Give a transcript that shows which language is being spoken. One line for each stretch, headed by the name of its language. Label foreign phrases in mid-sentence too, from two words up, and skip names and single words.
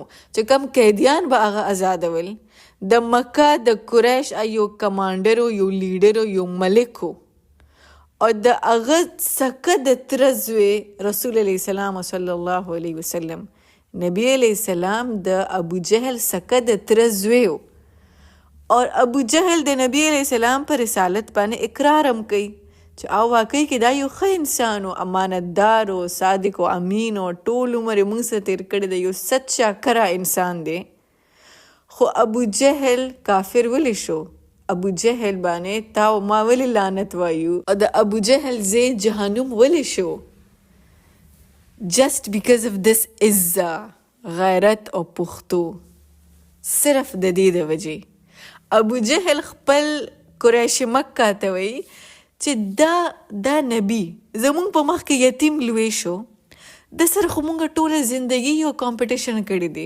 Pashto: چې کم قیدیان به هغه آزادول، د مکه د قریش یو کمانډر یو لیډر یو ملک و، او د هغه څخه د تره زوی رسول
Arabic: علیه السلام صلی الله علیه وسلم،
Pashto: نبی
Arabic: علیہ السلام
Pashto: د ابو جهل څخه د تره زوی و. اور ابو جهل د نبی
Arabic: علیہ السلام
Pashto: پر رسالت باندې اقرار هم کوي چې او واقعي کې دا یو ښه انسان و، امانتدار و، صادق و امین و، ټول عمر یې موږ سره تېر کړی دی، یو سچا کره انسان دی. خو ابو جهل کافر ولې شو؟ ابو جهل باندې تا او ما ولې لعنت وایو؟ او د ابو جهل ځای جهنم ولې شو؟
English: just because of this
Pashto: عزه، غیرت او پښتو، صرف د دې د وجې. ابو جهل خپل قریش مکه ته وی چې دا نبی زمونږ په مخ کې یتیم لوی شو، د سره خو مونږ ټوله زندگی یو کمپټیشن کړی دی.